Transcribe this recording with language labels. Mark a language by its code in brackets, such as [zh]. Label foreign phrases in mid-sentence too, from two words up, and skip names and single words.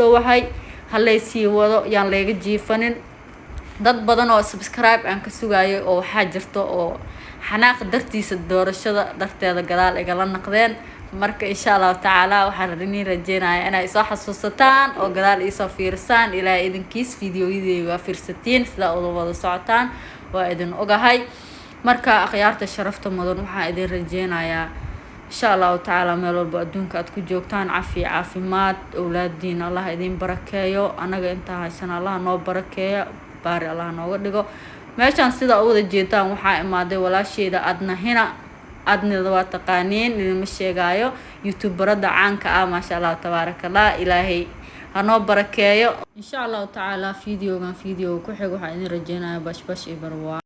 [so] dhawahay halay sii wado yaan leega jiifanin dad badan oo subscribe aan ka sugayo oo waxa jirto oo xanaaq dartiisa doorashada darteeda gadaal igala naqdeen marka [ar] إن شاء الله تعالى [so] waxaan rajeynayaa inay soo xasuusataan oo gadaal ii soo fiirsaan ilaa idinkiis videoyadeyga fiirsatiin sida ugu wada socotaan waa idin ogahay marka akhyaarta sharafta mudan waxaan idin rajeynayaa [ar] إن شاء الله تعالى [so] meel walba adduunka aad ku joogtaan caafimaad awlaadiin Allah idin barakeeyo anaga inta haysan Allah noo barakeeyo baari Allah nooga dhigo meeshan sida u wada jeedaan waxaa imaaday walaasheeda adna waa taqaaniin idin ma sheegayo youtuberada caanka ah [ar] ما شاء الله تبارك الله [so] ilaahay ha noo barakeeyo [ar] إن شاء الله تعالى [so] فيديو ku xig waxaan idin rajeynayaa bash iyo barwaa